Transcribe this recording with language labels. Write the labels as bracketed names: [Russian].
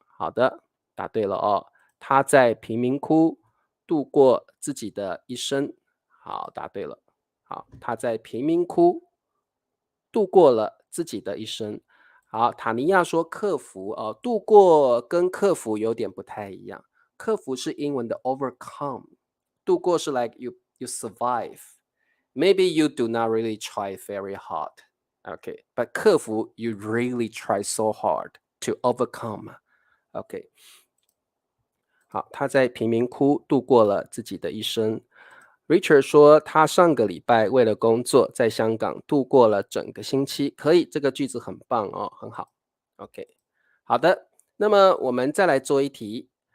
[Chinese] 好的，答对了哦。他在贫民窟度过自己的一生。好，答对了。好，他在贫民窟度过了自己的一生。好，塔尼亚说克服哦，度过跟克服有点不太一样。克服是英文的 overcome，度过是 [English] like you survive. Maybe you do not really try very hard. Okay, but 克服 you really try so hard to overcome. Okay. [Chinese] 好，他在贫民窟度过了自己的一生。Richard 说，他上个礼拜为了工作在香港度过了整个星期。可以，这个句子很棒哦，很好。OK，好的，那么我们再来做一题。